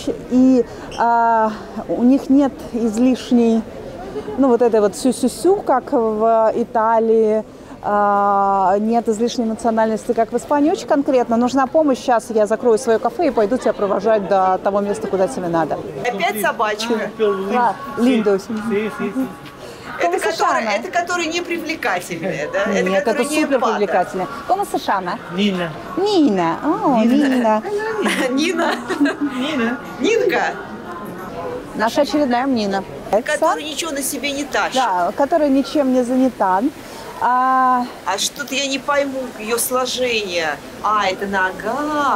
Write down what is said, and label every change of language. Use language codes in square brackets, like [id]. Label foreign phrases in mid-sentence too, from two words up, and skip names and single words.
[ru] И у них нет излишней, вот этой вот сю-сю-сю, как в Италии, нет излишней эмоциональности, как в Испании. Очень конкретно нужна помощь. Сейчас я закрою свое кафе и пойду тебя провожать до того места, куда тебе надо. Опять собачка. Линдус. Это которые не привлекательные, да? Нет, это супер привлекательные. [pt] Como se chama? Nina. [ru] Нина. О, Нина. Нина. Нинка. Наша очередная Нина. Которая ничего на себе не тащит. Да, которая ничем не занята. А что-то я не пойму ее сложение. Это нога,